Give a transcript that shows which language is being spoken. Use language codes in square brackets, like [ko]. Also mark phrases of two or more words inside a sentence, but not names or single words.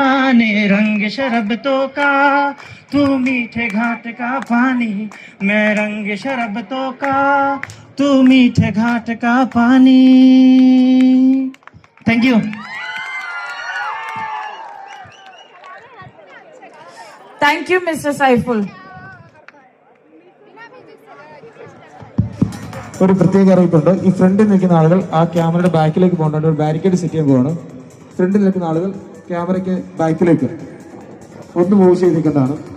[hi] जाने रंग शरबतों का, तू मीठे घाट का पानी, मैं रंग शरबतों का, तू मीठे घाट का पानी. [en] Thank you. Thank you, Mr. Saiful. [ml] ഒരു പ്രത്യേക അറിയിപ്പുണ്ട്. ഈ ഫ്രണ്ടിൽ നിൽക്കുന്ന ആളുകൾ ആ ക്യാമറയുടെ ബാക്കിലേക്ക് പോകേണ്ട ഒരു [en] barricade set [ml] ചെയ്യാൻ പോവാണ്. ഫ്രണ്ടിൽ നിൽക്കുന്ന ആളുകൾ ക്യാമറയ്ക്ക് ബാക്കിലേക്ക് ഒന്ന് മൂവ് ചെയ്ത് നിൽക്കേണ്ടതാണ്.